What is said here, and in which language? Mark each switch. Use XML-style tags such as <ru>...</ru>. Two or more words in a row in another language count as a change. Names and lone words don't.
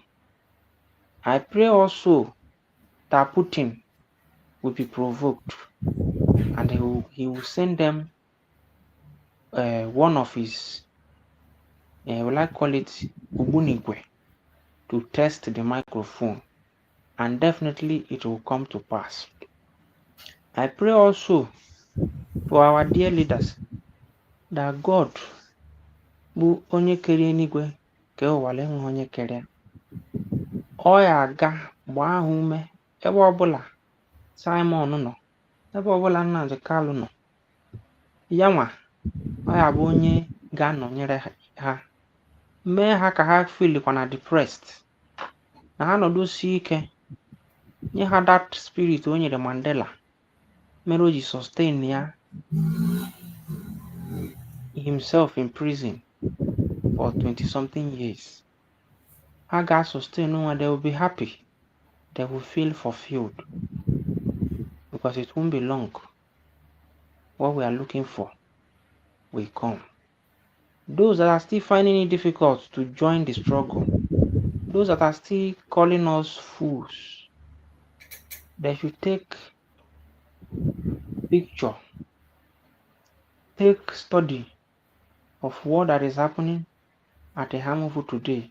<en>I pray also that Putin will be provoked and he will send them one of his, will I call it Ubunigwe, to test the microphone, and definitely it will come to pass. I pray also for our dear leaders that God</en> <ig>bụ onye kere eluigwe ka ụwale nwe onye kere ọ ya aga gbaa ha ume ebe ọbụla Simon nọ, ebe ọbụla Nnamdi Kanu nọ, ya nwa ọ ya bụ onye ga-anọnyere ha, mee ha ka ha filikwana depressed, na ha nọdụsie ike, nye ha</ig> <en>that spirit</en> <ig>o nyere Mandela mere o ji sustain ya</ig> <en>himself in prison for 20-something years.</en> <ig>Ha ga-sustain onwe,</ig> <en>they will be happy, they will feel fulfilled, because it won't be long. What we are looking for will come. Those that are still finding it difficult to join the struggle, those that are still calling us fools, they should take picture, take study of what that is happening at the Hamuvu today.</en>